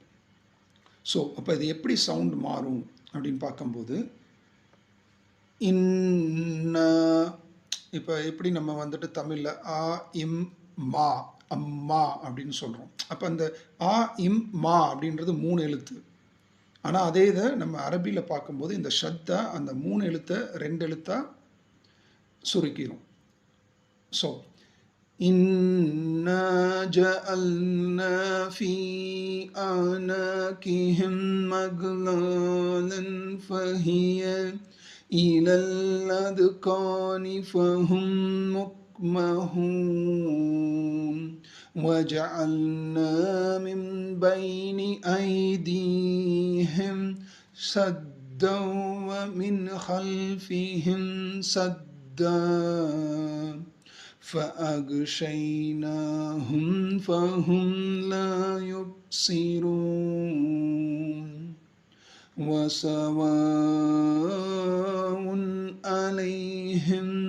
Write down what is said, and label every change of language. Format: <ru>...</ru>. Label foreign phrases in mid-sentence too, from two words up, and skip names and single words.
<ta>ஸோ அப்போ இது எப்படி சவுண்ட் மாறும் அப்படின்னு பார்க்கும்போது இப்போ எப்படி நம்ம வந்துட்டு தமிழில் ஆ இம் மா அம்மா அப்படின்னு சொல்கிறோம். அப்போ அந்த ஆ இம் மா அப்படின்றது 3 எழுத்து. ஆனால் அதே இதை நம்ம அரபியில் பார்க்கும்போது இந்த ஷத்தா அந்த 3 எழுத்தை 2 எழுத்தாக சுருக்கிடும்.</ta> <ar>ஸோ إنا جعلنا في أعناقهم أغلالا فهي إلى الأذقان فهم مقمحون وجعلنا من بين أيديهم سدا ومن خلفهم سدا فأغشيناهم فهم لا يبصرون وسواء عليهم</ar>